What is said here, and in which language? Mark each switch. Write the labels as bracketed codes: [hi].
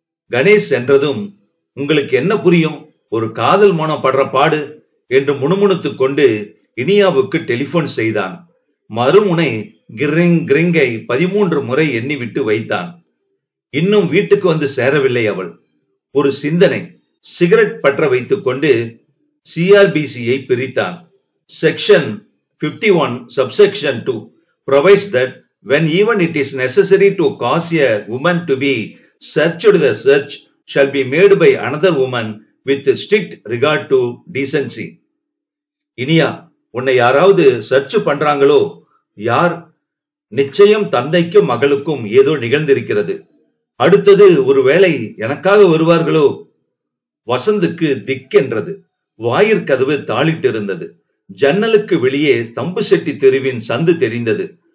[ta] கணேஷ் என்றதும், உங்களுக்கு என்ன புரியும்? ஒரு காதல் மனம் படுற பாடு என்று முணுமுணுத்து கொண்டு இனியாவுக்கு டெலிபோன் செய்தான். மறுமுனை கிரிங் கிரிங்கை 13 முறை எண்ணிவிட்டு வைத்தான். இன்னும் வீட்டுக்கு வந்து சேரவில்லை அவள். ஒரு சிந்தனை. சிகரெட் பற்ற வைத்துக் கொண்டு சிஆர்பிசியை பிரித்தான். [en] Section 51 subsection 2 provides that when even it is necessary to cause a woman to be searched, the search shall be made by another woman with strict regard to decency. [ta] Iniya, உன்னை யாராவது சர்ச் பண்றாங்களோ? யார்? நிச்சயம் தந்தைக்கும் மகளுக்கும் ஏதோ நிகழ்ந்திருக்கிறது. அடுத்தது ஒருவேளை எனக்காக வருவார்களோ? வசந்துக்கு திக்கென்றது. வாயிற்கதவு தாளிட்டிருந்தது. ஜன்னலுக்கு வெளியே தம்பு செட்டி தெருவின் சந்து தெரிந்தது.